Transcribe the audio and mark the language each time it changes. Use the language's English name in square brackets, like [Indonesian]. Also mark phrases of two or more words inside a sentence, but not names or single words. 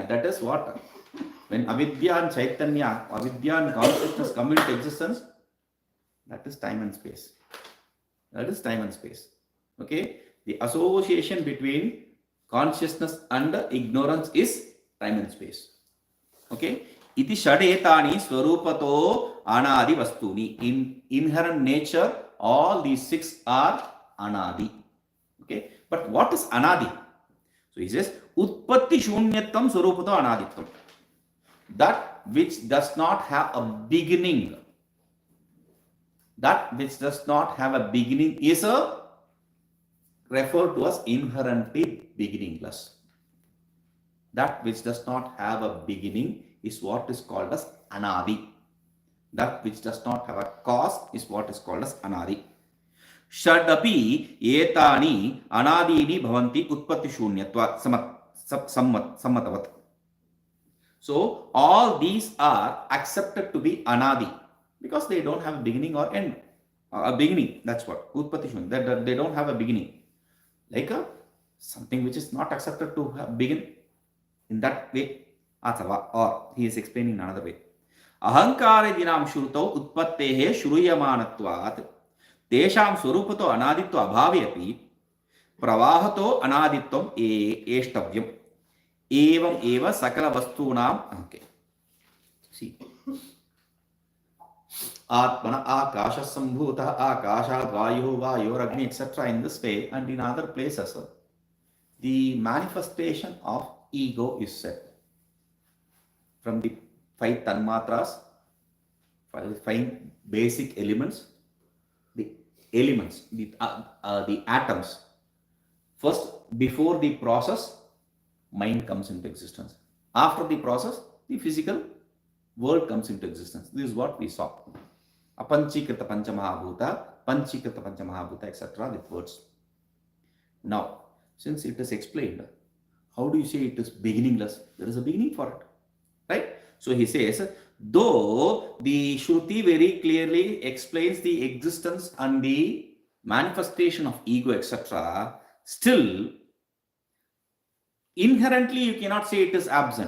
[English] That is what? When Avidya and Chaitanya, Avidya and consciousness come into existence, that is time and space. That is time and space. Okay. The association between consciousness and ignorance is time and space. Okay. [Sanskrit] Iti shadetani swarupato anadi vastuni. [English] In inherent nature, all these 6 are anadi. Okay. But what is anadi? So he says, [Sanskrit] utpatti shunyatvam swarupato anaditvam. [English] That which does not have a beginning. That which does not have a beginning is referred to as inherently beginningless. That which does not have a beginning is what is called as anadi. That which does not have a cause is what is called as anadi. [Sanskrit] Shadapi etani anadini bhavanti utpatti shunyatva sammatavat. [English] So all these are accepted to be anadi because they don't have a beginning or end. A beginning, that's what [Sanskrit] utpatti shunya. [English] They don't have a beginning. Like something which is not accepted to begin in that way. Athava, or he is explaining in another way. [Sanskrit] Ahankara dinam shrutau utpattehe shruyamanatvat tesham swarupato anaditva abhavyapi pravahato anaditvam eshtavyam evam eva sakala vastunam. [English] Okay. See. [Sanskrit] Atmana akasha sambhuta akasha vayu vayoragni etc. [English] in this way and in other places. The manifestation of ego is said from the 5 tanmatras, 5 basic elements, the atoms. First, before the process, mind comes into existence. After the process, the physical world comes into existence. This is what we saw. [Sanskrit] Apanchikrita panchamahabhuta, panchikrita panchamahabhuta, [English] etc. with words. Now, since it is explained, how do you say it is beginningless? There is a beginning for it, right? So he says, though the Shruti very clearly explains the existence and the manifestation of ego, etc., still, inherently you cannot say it is absent.